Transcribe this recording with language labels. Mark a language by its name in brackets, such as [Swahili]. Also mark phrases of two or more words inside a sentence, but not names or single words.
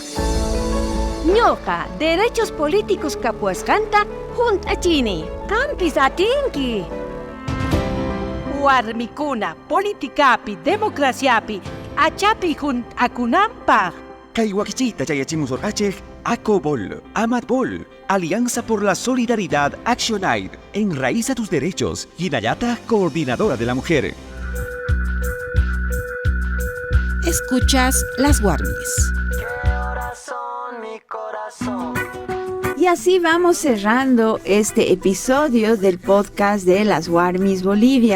[Quechua] Ñoqa derechos políticos kapuasqanta hunt'achini. Qampis atinki. Warmikuna politikapi, democraciapi, achapi hunt'akunanpaq. Kay wakichita chayachimusorqachej ACOBOL, AMATBOL, [Spanish] Alianza por la Solidaridad Action Aid, Enraiza tus derechos, Hinayata, coordinadora de la mujer. Escuchas las Warmis. Y así vamos cerrando este episodio del podcast de las Warmis Bolivia.